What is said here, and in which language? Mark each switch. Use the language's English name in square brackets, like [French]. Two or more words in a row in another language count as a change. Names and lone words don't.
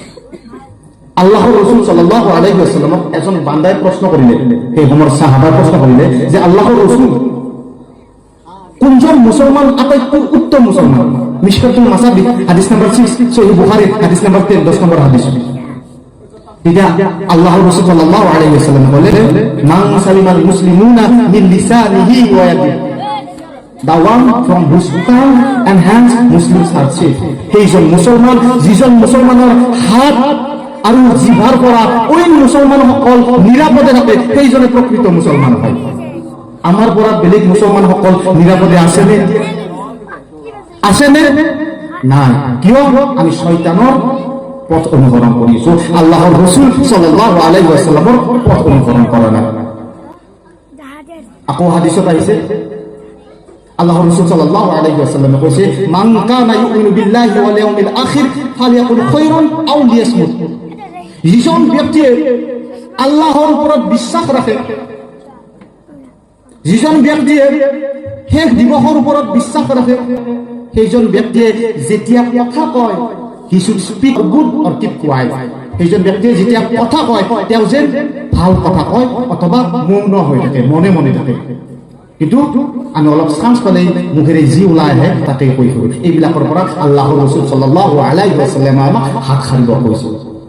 [Assamese] আল্লাহর রাসূল [Arabic] صلى الله عليه وسلم [Assamese] এজন বান্দায় প্রশ্ন করিলে, এই সময় সাহাবা প্রশ্ন করিলে যে আল্লাহর রাসূল কোনজন মুসলমান আটাইতকৈ উত্তম মুসলমান? মিশকাতুল মাসাবিহ হাদিস নাম্বার 6, সহিহ বুখারী হাদিস নাম্বার 10 নম্বর হাদিস। এটা আল্লাহর রাসূল [Arabic] صلى الله عليه وسلم বলেন, من سلم المسلمون من لسانه ويده, [English] the one from whose tongue and hands Muslims are safe. [Assamese] সেইজন মুসলমান যিজন মুসলমানৰ হাত আৰু জিভাৰ পৰা ওই মুসলমানসকল নিৰাপদে থাকে, সেইজনে প্ৰকৃত মুসলমান হয়। আমাৰ পৰা বেলেগ মুসলমানসকল নিৰাপদে আছেনে? আছেনে? নাই। কিয়? আমি শয়তানৰ পথ অনুসৰণ কৰিছো, আল্লাহৰ ৰাসূল [Arabic] صلى الله عليه وسلم [Assamese] পথ অনুসৰণ কৰা নাই। আকৌ হাদিসত আহিছে আল্লাহর রাসূল [Arabic] صلى الله عليه وسلم কৈছে, من كان يؤمن بالله واليوم الآخر فليقل خيرا أو ليصمت. [Assamese] যিজন ব্যক্তিয়ে আল্লাহর ওপৰত বিশ্বাস ৰাখে, যিজন ব্যক্তিয়ে শেষ দিৱসৰ ওপৰত বিশ্বাস ৰাখে, সেইজন ব্যক্তিয়ে যেতিয়া কথা কয়, [English] he should speak good or keep quiet. [Assamese] সেইজন ব্যক্তিয়ে যেতিয়া কথা কয় তেওঁ যেন ভাল কথা কয় অথবা মৌন হৈ থাকে, মনে মনে থাকে। কিন্তু আমি অলপ চান্স পালেই মুখেৰে যি ওলাই আহে তাকে কৈ ফুৰো। এইবিলাকৰ পৰা আল্লাহৰ ৰাসূল [Arabic] صلى الله عليه وسلم [Assamese] আমাক হাত সাৰিব কৈছে।